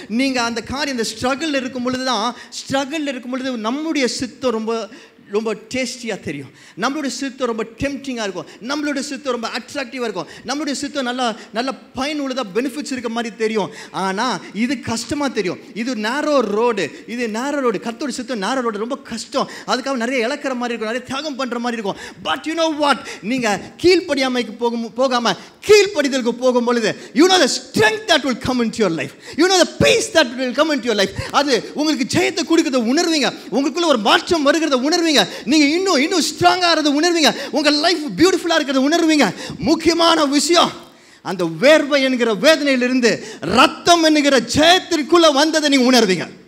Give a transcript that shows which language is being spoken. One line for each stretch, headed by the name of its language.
Tamil: நீங்க அந்த காரியம், இந்த ஸ்ட்ரகிள் இருக்கும் பொழுது நம்முடைய சித்தம் ரொம்ப டேஸ்டியாக தெரியும், நம்மளுடைய சித்தம் ரொம்ப டெம்ப்டிங்காக இருக்கும், நம்மளுடைய சித்தம் ரொம்ப அட்ராக்டிவாக இருக்கும், நம்மளுடைய சித்தம் நல்ல பயனுள்ளதாக பெனிஃபிட்ஸ் இருக்க மாதிரி தெரியும். ஆனால் இது கஷ்டமாக தெரியும். இது நேரோ ரோடு, கர்த்தருடைய சித்தம் நேரோ ரோடு, ரொம்ப கஷ்டம். அதுக்காக நிறைய இழக்கிற மாதிரி இருக்கும், நிறைய தியாகம் பண்ணுற மாதிரி இருக்கும்.
English: but you know what,
Tamil: நீங்கள் கீழ்ப்படியாமைக்கு போகாமல் கீழ்ப்படிதலுக்கு போகும் பொழுது
English: you know the strength that will come into your life, you know the peace that will come into your life.
Tamil: அது உங்களுக்கு ஜெயத்தை கொடுக்கிறத உணர்வீங்க, உங்களுக்குள்ள ஒரு மாற்றம் வருகிறத உணர்வீங்க, நீங்க இன்னும் ஸ்ட்ராங்கா ஆறத உணர்வீங்க, உங்க லைஃப் பியூட்டிஃபுல்லா இருக்கிறத உணர்வீங்க. முக்கியமான விஷயம், அந்த வேர்வை என்கிற வேதனையிலிருந்து ரத்தம் என்கிற ஜெயத்திற்குள்ள வந்ததை நீங்க உணர்வீங்க.